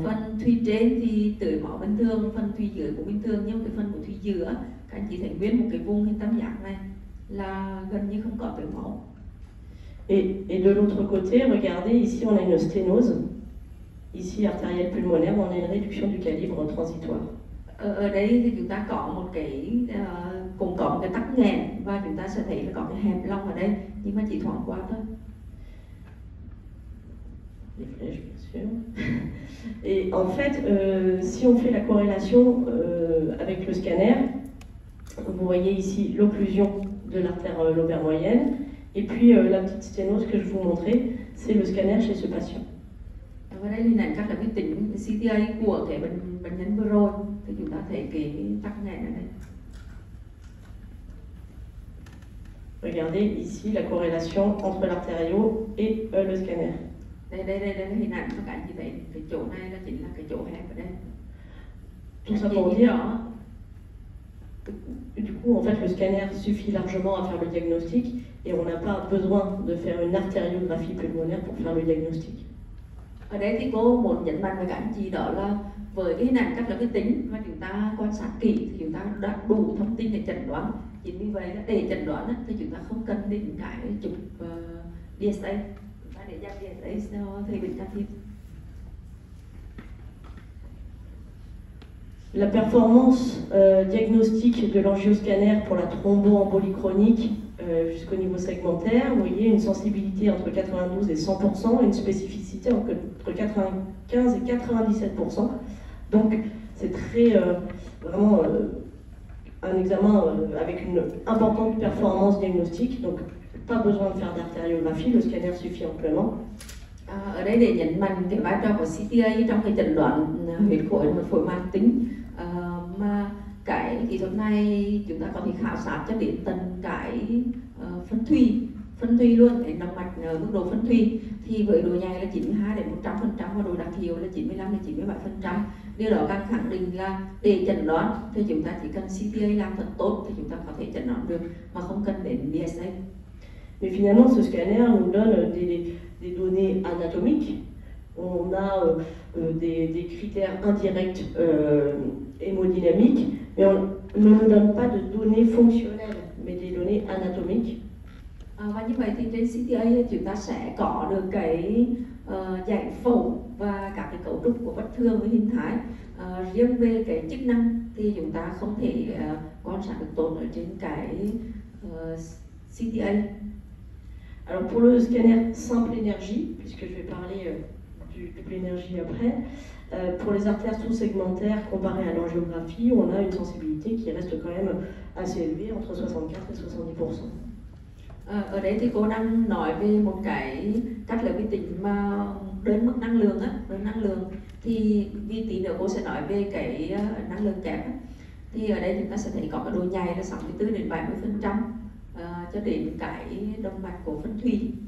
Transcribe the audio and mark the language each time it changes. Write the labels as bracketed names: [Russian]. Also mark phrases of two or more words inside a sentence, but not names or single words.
[Vietnamese] Phần thùy trên thì tưới máu bình thường, phần thùy dưới cũng bình thường, nhưng cái phần của thùy giữa các anh chị thấy nguyên một cái vùng hình tam giác này là gần như không có tưới máu. [French] Et de l'autre côté, regardez, ici on a une sténose. Ici, artérielle pulmonaire, on a une réduction du calibre transitoire. [Vietnamese] Ở đây thì chúng ta có một cái cũng có một cái tắc nghẽn và chúng ta sẽ thấy là có cái hẹp long ở đây nhưng mà chỉ thoáng qua thôi. [French] Les flèches, bien sûr. Et en fait, si on fait la corrélation avec le scanner, vous voyez ici l'occlusion de l'artère lobaire moyenne, et puis la petite sténose que je vous montrais, c'est le scanner chez ce patient. [Vietnamese] Và đây hình ảnh các là cái tính CTA của cái bệnh nhân vừa rồi thì chúng ta thấy cái tắc nghẽn ở đây. [French] Regardez ici la corrélation entre l'artériau et le scanner. [Vietnamese] Đây là hình ảnh các bạn chỉ thấy cái chỗ này là chính là cái chỗ hẹp ở đây. [French] Tout ça pour dire. Du coup, en fait, le scanner suffit largement à faire le diagnostic et on n'a pas besoin de faire une artériographie pulmonaire pour faire le diagnostic. [Vietnamese] Ở đây thì cô muốn nhấn mạnh với các anh chị đó là với cái hình ảnh cắt lớp vi tính mà chúng ta quan sát kỹ thì chúng ta đã đủ thông tin để chẩn đoán. Chính vì vậy để chẩn đoán thì chúng ta không cần đến cái chụp DSA, chúng ta để dành DSA cho thầy bệnh can thiệp. [French] La performance diagnostique de l'angioscanner pour la thromboembolie chronique jusqu'au niveau segmentaire, vous voyez une sensibilité entre 92 et 100% et une spécificité entre 95 et 97%. Donc c'est très vraiment un examen avec une importante performance diagnostique, donc pas besoin de faire d'artériographie, le scanner suffit amplement. [Vietnamese] Ở đây để nhấn mạnh cái vai trò của CTA trong cái chẩn đoán huyết khối một phổi mãn tính, mà cái kỹ thuật này chúng ta có thể khảo sát cho đến tận cái phân thùy luôn, cái động mạch mức độ phân thùy thì với độ nhạy là 92 đến 100% và độ đặc hiệu là 95 đến 97%. Điều đó càng khẳng định là để chẩn đoán thì chúng ta chỉ cần CTA làm thật tốt thì chúng ta có thể chẩn đoán được mà không cần đến DSA. [French] Mais finalement, ce scanner nous donne des données anatomiques. On a des critères indirects hémodynamiques, mais on ne nous donne pas de données fonctionnelles, mais des données anatomiques. [Vietnamese] Và như vậy thì trên CTA chúng ta sẽ có được cái giải phẫu và các cái cấu trúc của vết thương với hình thái. Riêng về cái chức năng thì chúng ta không thể quan sát được tốt ở trên cái CTA. [French] Alors pour le scanner simple énergie, puisque je vais parler du double énergie après, pour les artères sous-segmentaires comparées à l'angiographie, on a une sensibilité qui reste quand même assez élevée, entre 64 et 70%. [Vietnamese] Ở đây thì cô đang nói về một cái cách là vi tính mà đến mức năng lượng á, đến năng lượng thì vì tí nữa cô sẽ nói về cái năng lượng kép á. Thì ở đây chúng ta sẽ thấy có cái độ nhạy là 64 đến 70% cho đến cái động mạch của phân thùy.